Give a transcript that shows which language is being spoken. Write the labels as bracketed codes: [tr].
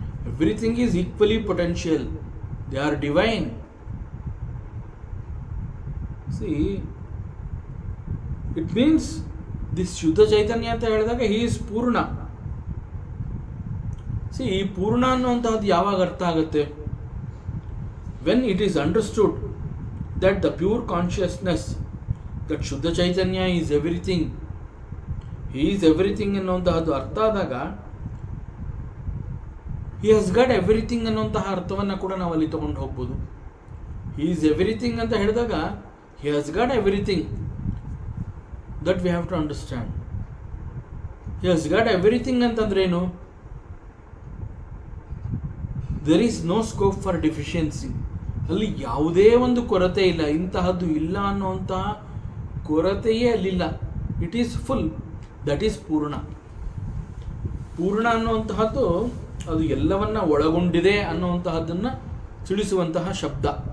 [en] Everything is equally potential, they are divine. See it means this ಶುದ್ಧ ಚೈತನ್ಯ [kn] ಅಂತ ಹೇಳಿದಾಗ [en] He is ಪೂರ್ಣ. [kn] C ಈ ಪೂರ್ಣ ಅನ್ನುವಂತಹದ್ದು ಯಾವಾಗ ಅರ್ಥ ಆಗುತ್ತೆ? [en] when it is understood that the pure consciousness, that Shuddha Chaitanya is everything, he is everything [kn] ಅನ್ನುವಂತಹದ್ದು ಅರ್ಥ ಆದಾಗ [en] he has got everything [kn] ಅನ್ನುವಂತಹ ಅರ್ಥವನ್ನು ಕೂಡ ನಾವು ಅಲ್ಲಿ ತಗೊಂಡು ಹೋಗ್ಬೋದು. [en] he is everything [kn] ಅಂತ ಹೇಳಿದಾಗ [en] he has got everything, that we have to understand. he has got everything [kn] ಅಂತಂದ್ರೆ ಏನು? [en] there is no scope for deficiency. [kn] ಅಲ್ಲಿ ಯಾವುದೇ ಒಂದು ಕೊರತೆ ಇಲ್ಲ, ಇಂತಹದ್ದು ಇಲ್ಲ ಅನ್ನುವಂತಹ ಕೊರತೆಯೇ ಅಲ್ಲಿಲ್ಲ. [en] It is full, that is ಪೂರ್ಣ. [kn] ಪೂರ್ಣ ಅನ್ನುವಂತಹದ್ದು ಅದು ಎಲ್ಲವನ್ನ ಒಳಗೊಂಡಿದೆ ಅನ್ನುವಂತಹದ್ದನ್ನು ತಿಳಿಸುವಂತಹ ಶಬ್ದ.